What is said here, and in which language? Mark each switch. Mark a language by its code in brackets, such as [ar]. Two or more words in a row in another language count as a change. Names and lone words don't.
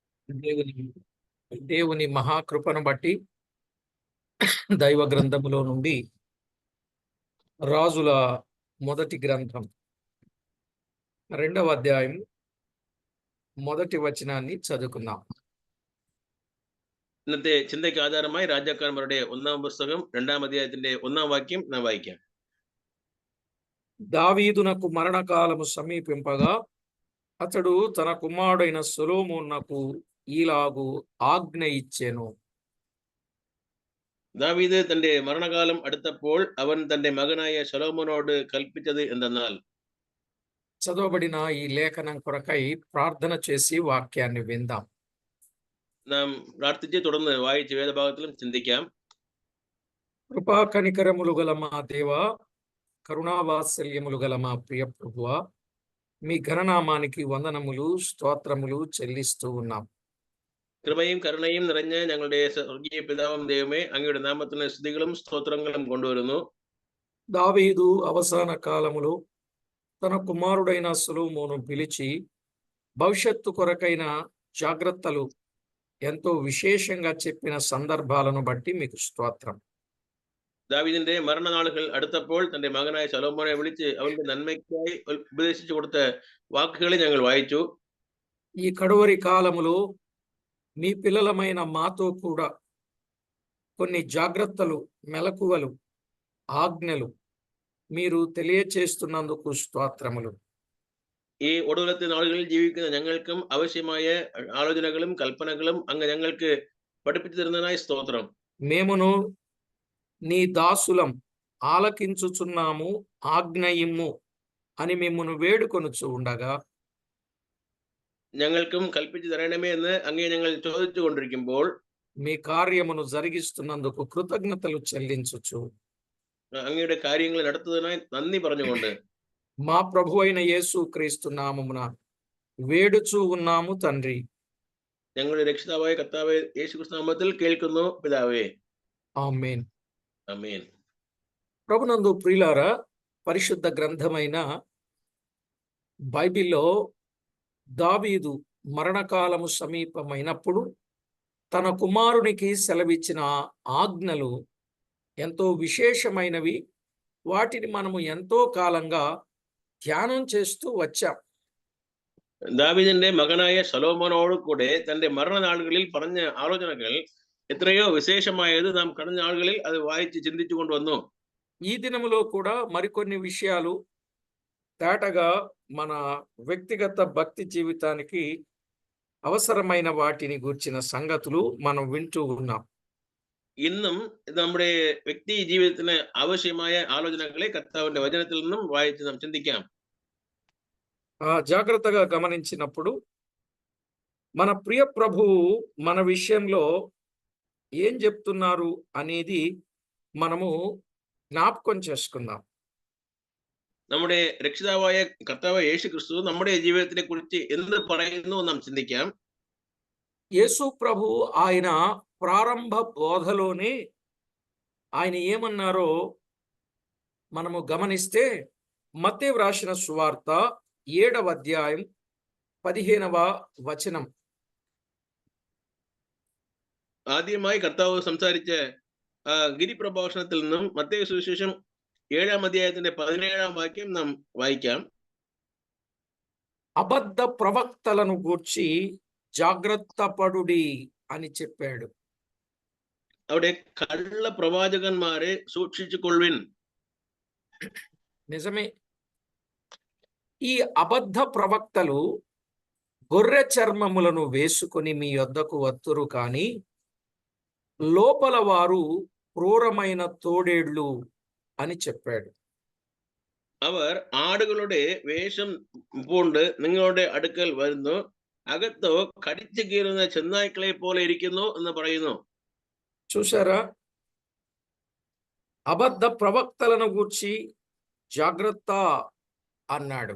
[te] దేవుని దేవుని మహాకృపను బట్టి దైవ గ్రంథములో నుండి రాజుల మొదటి గ్రంథం 2వ అధ్యాయం మొదటి వచనాన్ని చదువుకుందాం. [ml] ഇന്നത്തെ ചിന്തയ്ക്ക് ആധാരമായി രാജാക്കന്മാരുടെ 1-ാം പുസ്തകം 2-ാം അധ്യായത്തിന്റെ 1-ാം വാക്യം നാം വായിക്കാം. [te] దావీదునకు మరణకాలము సమీపింపగా అతడు తన కుమారుడైన సొలొమోనునకు ఈలాగు ఆజ్ఞ ఇచ్చెను. [ml] ദാവീദ് തന്റെ മരണകാലം അടുത്തപ്പോൾ അവൻ തന്റെ മകനായ ശലോമോനോട് കൽപ്പിച്ചത് എന്തെന്നാൽ, [te] చదవబడిన ఈ లేఖనం కొరకై ప్రార్థన చేసి వాక్యాన్ని విందాం. [ml] നാം പ്രാർത്ഥിച്ച് തുടർന്ന് വായിച്ച വേദഭാഗത്തിലും ചിന്തിക്കാം. [te] కృపా కనికరములు గల మా దేవ, కరుణావాత్సల్యములు గల మా ప్రియ ప్రభువ, మీ ఘననామానికి వందనములు స్తోత్రములు చెల్లిస్తూ ఉన్నాం. [ml] കൃപയും കരുണയും നിറഞ്ഞ ഞങ്ങളുടെ സ്വർഗീയ പിതാവും ദൈവമേ, അങ്ങയുടെ നാമത്തിന് സ്തുതികളും സ്തോത്രങ്ങളും കൊണ്ടുവരുന്നു. [te] దావీదు అవసాన కాలములో తన కుమారుడైన సొలొమోను పిలిచి భవిష్యత్తు కొరకైన జాగ్రత్తలు ఎంతో విశేషంగా చెప్పిన సందర్భాలను బట్టి మీకు స్తోత్రం. [ml] ദാവീദിന്റെ മരണനാളുകൾ അടുത്തപ്പോൾ തന്റെ മകനായ ശലോമോനെ വിളിച്ച് അവന്റെ നന്മയ്ക്കായി ഉപദേശിച്ചു കൊടുത്ത വാക്കുകളെ ഞങ്ങൾ വായിച്ചു. [te] ఈ కడువరి కాలములో మీ పిల్లలమైన మాతో కూడా కొన్ని జాగ్రత్తలు, మెలకువలు, ఆజ్ఞలు మీరు తెలియచేస్తున్నందుకు స్తోత్రములు. [ml] ഈ ഒടുവിലത്തെ നാളുകളിൽ ജീവിക്കുന്ന ഞങ്ങൾക്കും ആവശ്യമായ ആലോചനകളും കൽപ്പനകളും അങ്ങ് ഞങ്ങൾക്ക് പഠിപ്പിച്ചു തരുന്നതിനായി സ്തോത്രം. [te] మేమును నీ దాసులం ఆలకించుచున్నాము, ఆజ్ఞయిమ్ము అని మిమ్మును వేడుకొనుచు ఉండగా, [ml] ഞങ്ങൾക്കും കൽപ്പിച്ചു തരണമേ എന്ന് അങ്ങേ ഞങ്ങൾ ചോദിച്ചു കൊണ്ടിരിക്കുമ്പോൾ [te] మీ కార్యమును జరిగిస్తున్నందుకు కృతజ్ఞతలు చెల్లించుచు [ml] അങ്ങയുടെ കാര്യങ്ങൾ നടത്തുന്നതിനായി നന്ദി പറഞ്ഞുകൊണ്ട് [te] మా ప్రభు అయిన యేసు క్రీస్తు నామమున వేడుచూ ఉన్నాము తండ్రి. [ml] ഞങ്ങളുടെ രക്ഷിതാവായ കർത്താവേ യേശുക്രിസ്തു നാമത്തിൽ കേൾക്കുന്നു പിതാവേ. [te] ఆమేన్. ఆమేన్. ప్రభునందు ప్రియులారా, పరిశుద్ధ గ్రంథమైన బైబిల్లో దావీదు మరణకాలము సమీపమైనప్పుడు తన కుమారునికి సెలవిచ్చిన ఆజ్ఞలు ఎంతో విశేషమైనవి. వాటిని మనము ఎంతో కాలంగా ధ్యానం చేస్తూ వచ్చాం. [ml] ദാവീദിന്റെ മകനായ ശലോമോനോട് കൂടെ തന്റെ മരണനാളുകളിൽ പറഞ്ഞ ആലോചനകൾ എത്രയോ വിശേഷമായത് നാം കഴിഞ്ഞ നാളുകളിൽ അത് വായിച്ച് ചിന്തിച്ചു കൊണ്ടുവന്നു. [te] ఈ దినములో కూడా మరికొన్ని విషయాలు తేటగా మన వ్యక్తిగత భక్తి జీవితానికి అవసరమైన వాటిని గూర్చిన సంగతులు మనం వింటూ ఉన్నాం. [ml] ഇന്നും നമ്മുടെ വ്യക്തി ജീവിതത്തിന് ആവശ്യമായ ആലോചനകളെ കർത്താവിന്റെ വചനത്തിൽ നിന്നും വായിച്ച് നാം ചിന്തിക്കാം. [te] జాగ్రత్తగా గమనించినప్పుడు మన ప్రియ ప్రభువు మన విషయంలో ఏం చెప్తున్నారు అనేది మనము జ్ఞాపకం చేసుకుందాం. [ml] നമ്മുടെ രക്ഷിതാവായ കർത്താവ് യേശു ക്രിസ്തു നമ്മുടെ ജീവിതത്തിനെ കുറിച്ച് എന്ത് പറയുന്നു നാം ചിന്തിക്കാം. [te] యేసు ప్రభు ఆయన ప్రారంభ బోధలోనే ఆయన ఏమన్నారో మనము గమనిస్తే, మత్తయి వ్రాసిన సువార్త 7వ అధ్యాయం 15వ వచనం. [ml] ആദ്യമായി കർത്താവ് സംസാരിച്ച ഗിരിപ്രഭാഷണത്തിൽ നിന്നും മత్తയി സുവിശേഷം 7ാം അധ്യായത്തിന്റെ 17ാം വാക്യം നാം വായിക്കാം. [te] అబద్ధ ప్రవక్తలను గూర్చి జాగ్రత్త పడుడి అని చెప్పాడు. [ml] അവിടെ കള്ള പ്രവാചകന്മാരെ സൂക്ഷിച്ചു കൊള്ളുവിൻ. [te] నిజమే. ఈ అబద్ధ ప్రవక్తలు గొర్రె చర్మములను వేసుకొని మీ యొద్దకు వత్తురు, కానీ లోపల వారు క్రూరమైన తోడేళ్లు అని చెప్పాడు. അവർ ആടുകളുടെ വേഷം പൂണ്ട് നിങ്ങളുടെ അടുക്കൽ വരുന്നു, അകത്തോ കടിച്ചു കീറുന്ന ചെന്നായ്ക്കളെ പോലെ ഇരിക്കുന്നു എന്ന് പറയുന്നു. చూసారా? అబద్ధ ప్రవక్తలను గూర్చి జాగ్రత్త అన్నాడు.